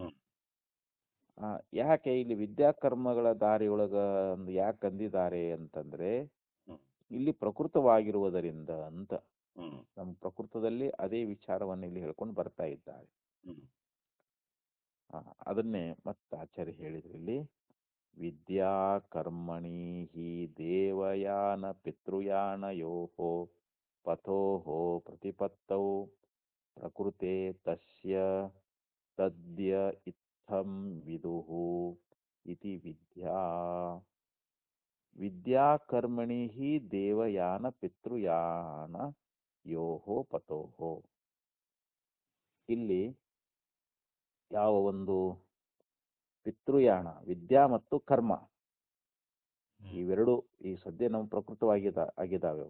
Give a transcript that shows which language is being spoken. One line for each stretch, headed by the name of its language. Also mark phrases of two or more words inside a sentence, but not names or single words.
Kannada: ಯಾಕೆ ಇಲ್ಲಿ ವಿದ್ಯಾಕರ್ಮಗಳ ದಾರಿಯೊಳಗ ಯಾಕೆ ಅಂದಿದ್ದಾರೆ ಅಂತಂದ್ರೆ ಇಲ್ಲಿ ಪ್ರಕೃತವಾಗಿರುವುದರಿಂದ ಅಂತ. ನಮ್ಮ ಪ್ರಕೃತದಲ್ಲಿ ಅದೇ ವಿಚಾರವನ್ನು ಇಲ್ಲಿ ಹೇಳ್ಕೊಂಡು ಬರ್ತಾ ಇದ್ದಾರೆ. ಅದನ್ನೇ ಮತ್ತೆ ಆಚಾರ್ಯ ಹೇಳಿದ್ರು ಇಲ್ಲಿ.
Sanskrit: ವಿದ್ಯಾ ಕರ್ಮಣಿ ಹಿ ದೇವಯಾನ ಪಿತೃಯಾನಯೋಃ ಪಥೋಃ ಪ್ರತಿಪತ್ತೌ ಪ್ರಕೃತೆ ತಸ್ಯ ತದ್ಯ ಇತ್ತಂ ವಿದುಃ ಇತಿ ವಿದ್ಯಾ. ವಿದ್ಯಾ ಕರ್ಮಣಿ ಹಿ ದೇವಯಾನ ಪಿತೃಯಾನ ಯೋಹೋ ಪತೋಹೋ.
Kannada: ಇಲ್ಲಿ ಯಾವ ಒಂದು ಪಿತೃಯಾಣ, ವಿದ್ಯಾ ಮತ್ತು ಕರ್ಮ ಇವೆರಡು ಈ ಸದ್ಯ ನಮ್ಮ ಪ್ರಕೃತವಾಗಿದ್ದಾವೆ.